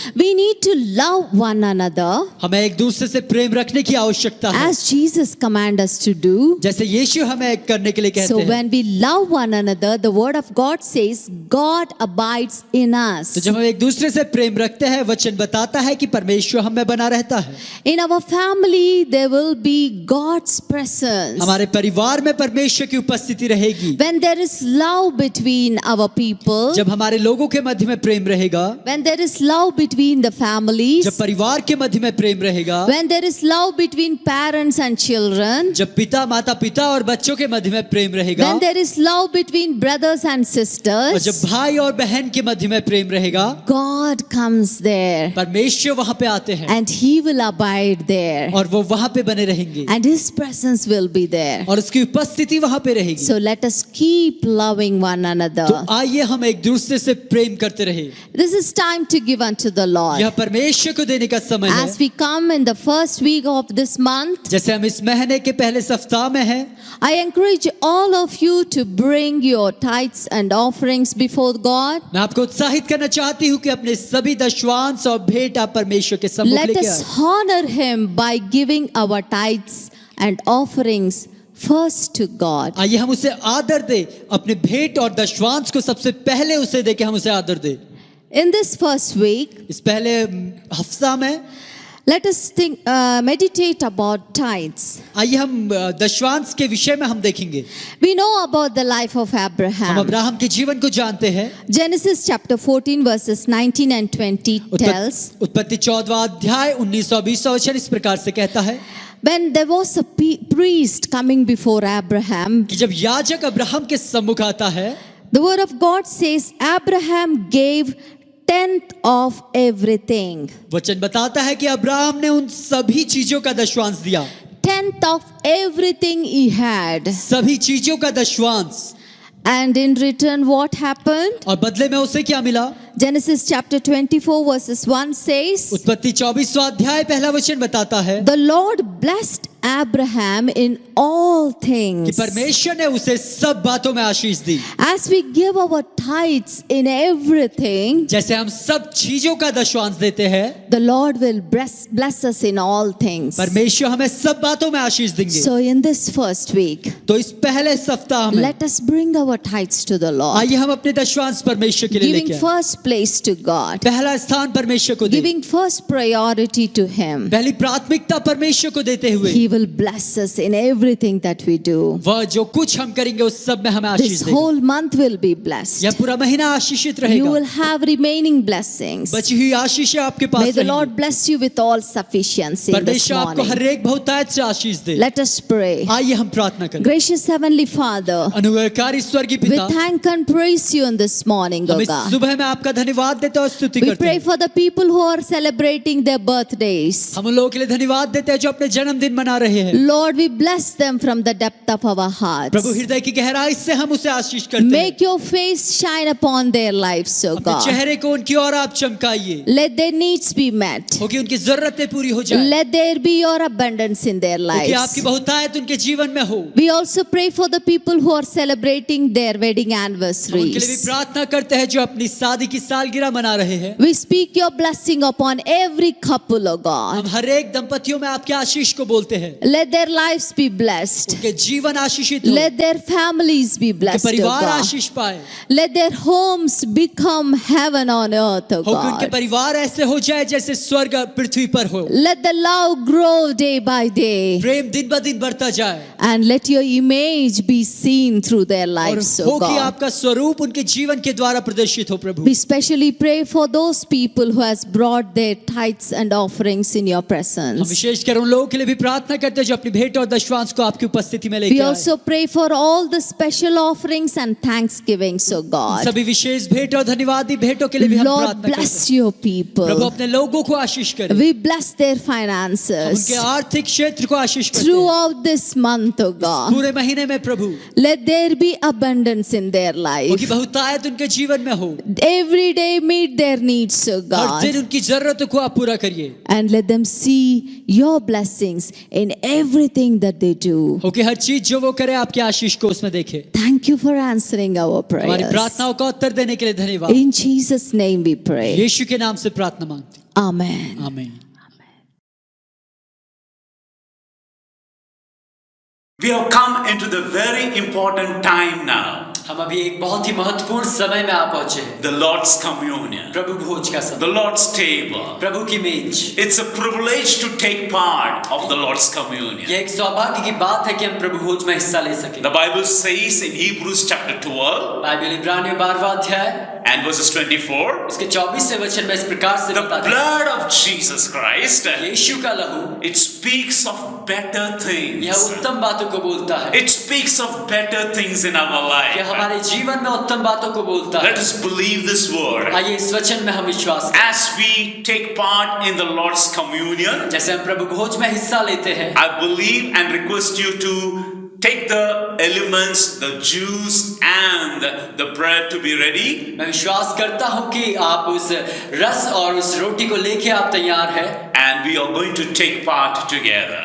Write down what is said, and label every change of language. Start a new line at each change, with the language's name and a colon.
English: We need to love one another
Hindi: हमें एक दूसरे से प्रेम रखने की आवश्यकता है,
English: as Jesus commands us to do.
Hindi: जैसे यीशु हमें करने के लिए कहते
English: So
Hindi: हैं।
English: when we love one another, the word of God says God abides in us.
Hindi: तो जब हम एक दूसरे से प्रेम रखते हैं वचन बताता है कि परमेश्वर हम में बना रहता है।
English: In our family there will be God's presence.
Hindi: हमारे परिवार में परमेश्वर की उपस्थिति रहेगी।
English: When there is love between our people,
Hindi: जब हमारे लोगों के मध्य में प्रेम रहेगा,
English: when there is love between the families,
Hindi: जब परिवार के मध्य में प्रेम रहेगा,
English: when there is love between parents and children,
Hindi: जब पिता माता पिता और बच्चों के मध्य में प्रेम रहेगा,
English: when there is love between brothers and
Hindi: और
English: sisters,
Hindi: जब भाई और बहन के मध्य में प्रेम रहेगा,
English: God comes there
Hindi: परमेश्वर वहां पे आते हैं
English: and He will abide there
Hindi: और वो वहां पे बने रहेंगे
English: and His presence will be there.
Hindi: और उसकी उपस्थिति वहां पे रहेगी।
English: So let us keep loving one
Hindi: तो
English: another.
Hindi: आइए हम एक दूसरे से प्रेम करते रहे।
English: This is time to give unto the Lord.
Hindi: यह परमेश्वर को देने का समय है।
English: As we come in the first week of this month,
Hindi: जैसे हम इस महीने के पहले सप्ताह में हैं,
English: I encourage all of you to bring your tithes and offerings before God.
Hindi: मैं आपको उत्साहित करना चाहती हूँ कि अपने सभी दशवांश और भेंट आप परमेश्वर के सम्मुख
English: Let
Hindi: लेके
English: us
Hindi: आए।
English: honor Him by giving our tithes and offerings first to God.
Hindi: आइए हम उसे आदर दे, अपने भेंट और दशवांश को सबसे पहले उसे दे के हम उसे आदर दे।
English: In this first week,
Hindi: इस पहले हफ्ता में
English: let us meditate about tithes.
Hindi: आइए हम दशवांश के विषय में हम देखेंगे।
English: We know about the life of
Hindi: हम
English: Abraham.
Hindi: अब्राहम के जीवन को जानते हैं।
English: Genesis chapter 14 verses 19 and 20 tells,
Hindi: उत्पत्ति 14वां अध्याय 19 और 20 वचन इस प्रकार से कहता है
English: when there was a priest coming before Abraham,
Hindi: कि जब याजक अब्राहम के सम्मुख आता है,
English: the word of God says Abraham gave 10th of everything.
Hindi: वचन बताता है कि अब्राहम ने उन सभी चीजों का दशवांश दिया।
English: 10th of everything he had.
Hindi: सभी चीजों का दशवांश।
English: And in return what happened?
Hindi: और बदले में उसे क्या मिला?
English: Genesis chapter 24 verses 1 says,
Hindi: उत्पत्ति 24वां अध्याय पहला वचन बताता है
English: the Lord blessed Abraham in all
Hindi: कि
English: things.
Hindi: परमेश्वर ने उसे सब बातों में आशीष दी।
English: As we give our tithes in everything,
Hindi: जैसे हम सब चीजों का दशवांश देते हैं,
English: the Lord will bless us in all things.
Hindi: परमेश्वर हमें सब बातों में आशीष देंगे।
English: So in this first week,
Hindi: तो इस पहले सप्ताह में
English: let us bring our tithes to the Lord.
Hindi: आइए हम अपने दशवांश परमेश्वर के लिए
English: Giving
Hindi: लेके आए।
English: first place to God.
Hindi: पहला स्थान परमेश्वर को दे,
English: Giving first priority to Him.
Hindi: पहली प्राथमिकता परमेश्वर को देते हुए
English: He will bless us in everything that we do.
Hindi: वह जो कुछ हम करेंगे उस सब में हमें आशीष
English: This
Hindi: देगा।
English: whole month will be blessed.
Hindi: यह पूरा महीना आशीषित
English: You
Hindi: रहेगा।
English: will have remaining blessings.
Hindi: बची हुई आशीष आपके पास
English: May the
Hindi: रहेंगी।
English: Lord bless you with all sufficiency this
Hindi: परमेश्वर आपको
English: morning.
Hindi: हर एक बहुतायत से आशीष दे।
English: Let us pray.
Hindi: आइए हम प्रार्थना करें।
English: Gracious Heavenly Father,
Hindi: अनुग्रहकारी स्वर्गीय
English: we
Hindi: पिता,
English: thank and praise you on this morning,
Hindi: हम
English: O
Hindi: इस
English: God.
Hindi: सुबह में आपका धन्यवाद देते हैं और स्तुति
English: We
Hindi: करते
English: pray
Hindi: हैं।
English: for the people who are celebrating their birthdays.
Hindi: हम उन लोगों के लिए धन्यवाद देते हैं जो अपने जन्मदिन मना रहे हैं।
English: Lord, we bless them from the depth of our hearts.
Hindi: प्रभु हृदय की गहराई से हम उसे आशीष करते हैं।
English: Make your face shine upon their lives, O
Hindi: अपने
English: God.
Hindi: चेहरे को उनकी ओर आप चमकाइए,
English: Let their needs be met.
Hindi: होगी उनकी जरूरतें पूरी हो जाए,
English: Let there be your abundance in their
Hindi: होगी
English: lives.
Hindi: आपकी बहुतायत उनके जीवन में हो।
English: We also pray for the people who are celebrating their wedding
Hindi: हम उनके लिए भी
English: anniversaries.
Hindi: प्रार्थना करते हैं जो अपनी शादी की सालगिरह मना रहे हैं।
English: We speak your blessing upon every couple, O
Hindi: हम
English: God.
Hindi: हर एक दंपतियों में आपके आशीष को बोलते हैं।
English: Let their lives be blessed.
Hindi: उनके जीवन आशीषित हो,
English: Let their families be
Hindi: उनके
English: blessed, O
Hindi: परिवार
English: God.
Hindi: आशीष पाए,
English: Let their homes become heaven on earth, O
Hindi: होगी उनके
English: God.
Hindi: परिवार ऐसे हो जाए जैसे स्वर्ग पृथ्वी पर हो।
English: Let the love grow day by day.
Hindi: प्रेम दिन ब दिन बढ़ता जाए
English: And let your image be seen through their
Hindi: और
English: lives,
Hindi: हो
English: O
Hindi: कि
English: God.
Hindi: आपका स्वरूप उनके जीवन के द्वारा प्रदर्शित हो। प्रभु
English: We specially pray for those people who has brought their tithes and offerings in your
Hindi: हम
English: presence.
Hindi: विशेषकर उन लोगों के लिए भी प्रार्थना करते हैं जो अपनी भेंट और दशवांश को आपकी उपस्थिति में
English: We
Hindi: लेकर आए।
English: also pray for all the special offerings and thanksgivings, O God.
Hindi: सभी विशेष भेंट और धन्यवादी भेंटों के लिए भी हम
English: Lord,
Hindi: प्रार्थना करते
English: bless
Hindi: हैं।
English: your
Hindi: Prabhu
English: people.
Hindi: अपने लोगों को आशीष करे,
English: We bless their
Hindi: हम
English: finances
Hindi: उनके आर्थिक क्षेत्र को आशीष करते हैं।
English: throughout this month, O God.
Hindi: पूरे महीने में प्रभु
English: Let there be abundance in their
Hindi: उनकी
English: life.
Hindi: बहुतायत उनके जीवन में हो,
English: Every day meet their needs, O
Hindi: हर
English: God.
Hindi: दिन उनकी जरूरतों को आप पूरा करिए,
English: And let them see your blessings in everything that they do.
Hindi: हो कि हर चीज जो वो करे आपके आशीष को उसमें देखे।
English: Thank you for answering our
Hindi: हमारी
English: prayers.
Hindi: प्रार्थनाओं का उत्तर देने के लिए धन्यवाद।
English: In Jesus' name we pray.
Hindi: यीशु के नाम से प्रार्थना मांगते हैं।
English: Amen.
Hindi: आमीन।
English: We have come into the very important time now,
Hindi: हम अभी एक बहुत ही महत्वपूर्ण समय में आ पहुंचे हैं।
English: the Lord's Communion,
Hindi: प्रभु भोज का समय,
English: the Lord's table.
Hindi: प्रभु की मेज।
English: It's a privilege to take part of the Lord's Communion.
Hindi: यह एक सौभाग्य की बात है कि हम प्रभु भोज में हिस्सा ले सकें।
English: The Bible says in Hebrews chapter 12
Hindi: Bible इब्रानियों 12वां अध्याय
English: and verses 24,
Hindi: उसके 24वें वचन में इस प्रकार से
English: the
Hindi: बताता है,
English: blood of Jesus Christ,
Hindi: यीशु का लहू
English: it speaks of better
Hindi: यह
English: things.
Hindi: उत्तम बातों को बोलता है,
English: It speaks of better things in our
Hindi: यह
English: life.
Hindi: हमारे जीवन में उत्तम बातों को बोलता है।
English: Let us believe this word.
Hindi: आइए इस वचन में हम विश्वास करें।
English: As we take part in the Lord's communion,
Hindi: जैसे हम प्रभु भोज में हिस्सा लेते हैं,
English: I believe and request you to take the elements, the juice and the bread to be ready.
Hindi: मैं विश्वास करता हूं कि आप उस रस और उस रोटी को लेके आप तैयार हैं
English: And we are going to take part together.